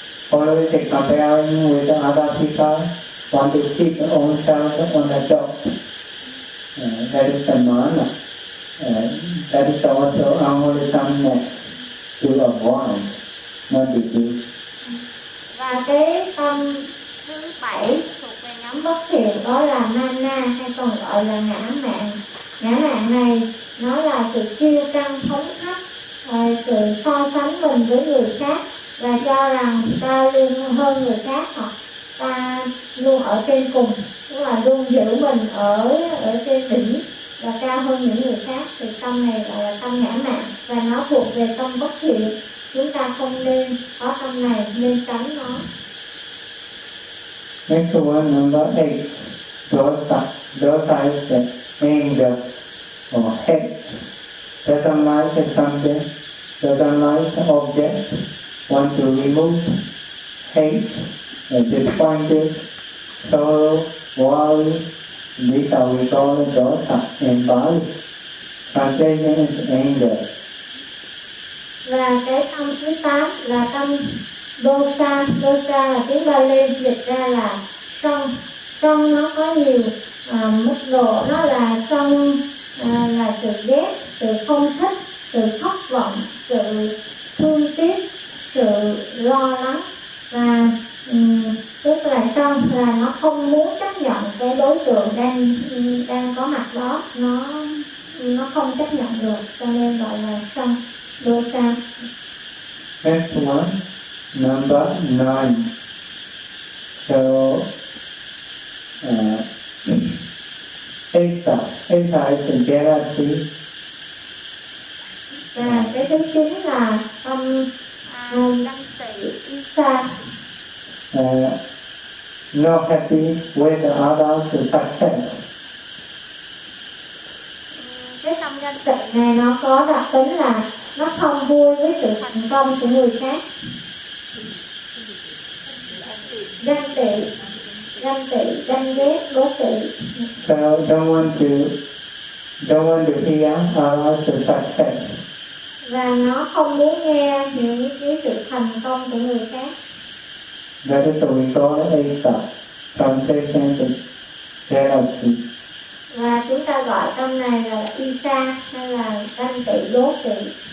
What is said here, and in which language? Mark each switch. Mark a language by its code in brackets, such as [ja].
[en] Always a comparing with other people, want to keep the own self on the top. That is the mana. That is also unwholesomeness to avoid, not to do. [vi] Và cái tâm thứ 7 bất thiện đó là mana, hay còn gọi là ngã mạn. Ngã mạn này nó là sự kiêu căng thống thấp, sự so sánh mình với người khác và cho rằng ta luôn hơn người khác, hoặc ta luôn ở trên cùng, tức là luôn giữ mình ở trên đỉnh và cao hơn những người khác, thì tâm này gọi là tâm ngã mạn và nó thuộc về tâm bất thiện. Chúng ta không nên có tâm này, nên tránh nó. [en] Next one, number 8, dosa. Dosa is the anger or hate. Doesn't like something, doesn't like object, want to remove, hate, disappointed, sorrow, worry. These are we call dosa in Bali. Translation is anger. [vi] Và cái tâm thứ 8 là tâm dosa. Dosa là tiếng Bali, dịch ra là sân. Sân nó có nhiều mức độ nó là trong là sự ghét, sự không thích, sự thất vọng, sự thương tiếc, sự lo lắng, và tức là trong là nó không muốn chấp nhận cái đối tượng đang đang có mặt đó, nó không chấp nhận được, cho nên gọi là trong đô sa. [en] Next one, number 9. So Esa, Esa is in jealousy. [vi] Và cái thứ 9 là tâm ganh tị, Esa. [en] Not happy with the other's success. [vi] Cái tâm ganh tị này nó có đặc tính là nó không vui với sự thành công của người khác. Ganh tị. Ganh tị, ganh ghét, đố kỵ. [en] So don't want to hear about the success. [vi] Và nó không muốn nghe những cái sự thành công của người khác. [en] That is what we call Esa, temptation to jealousy. [vi] Và chúng ta gọi tâm này là Esa, hay là ganh tị, đố kỵ.